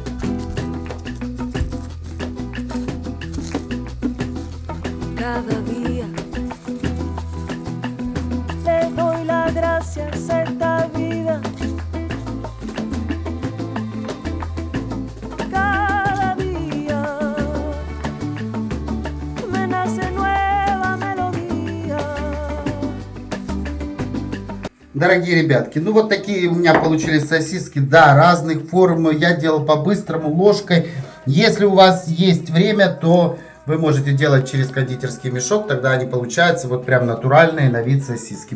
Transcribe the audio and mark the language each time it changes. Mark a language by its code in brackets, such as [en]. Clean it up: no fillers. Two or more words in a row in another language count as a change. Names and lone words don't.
[es] Cada día le doy las gracias a esta vida. Cada día me nace nueva melodía. [ru] Дорогие ребятки, ну вот такие у меня получились сосиски, да, разных форм, я делал по-быстрому, ложкой. Если у вас есть время, то вы можете делать через кондитерский мешок, тогда они получаются вот прям натуральные на вид сосиски.